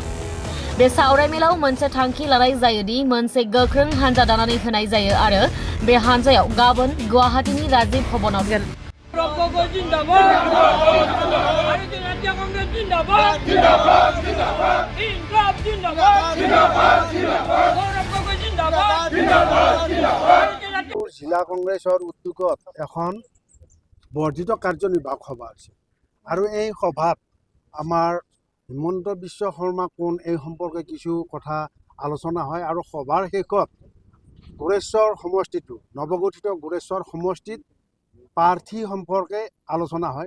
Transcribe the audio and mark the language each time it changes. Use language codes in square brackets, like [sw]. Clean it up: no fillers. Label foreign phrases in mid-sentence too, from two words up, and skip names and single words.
[brx] बे सावरायमेलाव मोनसे थांखि लानाय जायोदि मोनसे गोख्रों हानजा दानानै होनाय जायो आरो बे हानजायाव गाबोन गुवाहाटीनि राजीव भवनाव [hi] गौरब गगৈ जिंदाबाद भारतीय कংग्रेस जिंदाबाद जिंदाबाद जिंदाबाद इनकलाब जिंदाबाद जिंदाबाद जिंदाबाद गौरब गगৈ जिंदाबाद जिंदाबाद जिंदाबाद [as] জিলা কংগ্ৰেছৰ উদ্যোগত এখন বৰ্ধিত কাৰ্যনিৰ্বাহক সভা হৈছে আৰু এই সভাত আমাৰ হিমন্ত বিশ্ব শৰ্মা কোন এই সম্পৰ্কে কিছু কথা আলোচনা হয় আৰু সভাৰ শেষত গোৰেশ্বৰ সমষ্টিটো নৱগঠিত গোৰেশ্বৰ সমষ্টিত প্ৰাৰ্থী সম্পৰ্কে আলোচনা হয়।